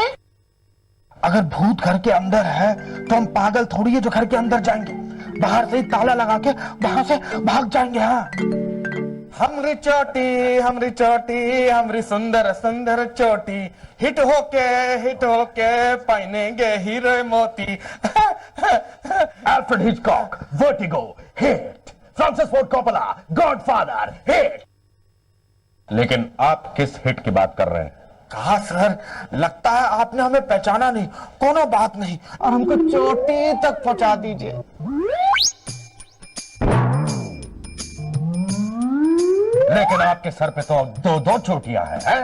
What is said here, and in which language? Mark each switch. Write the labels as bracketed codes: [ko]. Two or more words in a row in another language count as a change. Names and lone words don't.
[hi] अगर भूत घर के अंदर है तो हम पागल थोड़ी है जो घर के अंदर जाएंगे, बाहर से ही ताला लगा के वहां से भाग जाएंगे। हाँ, हमरी चोटी हमरी सुंदर सुंदर चोटी, हिट होके पहनेंगे हीरो मोती। [en] Alfred Hitchcock, Vertigo, Hit, Francis Ford Coppola, Godfather, Hit। [hi] लेकिन आप किस हिट की बात कर रहे हैं? कहा सर, लगता है आपने हमें पहचाना नहीं। कोनो बात नहीं, और हमको चोटी तक पहुंचा दीजिए। लेकिन आपके सर पे तो दो चोटियां हैं।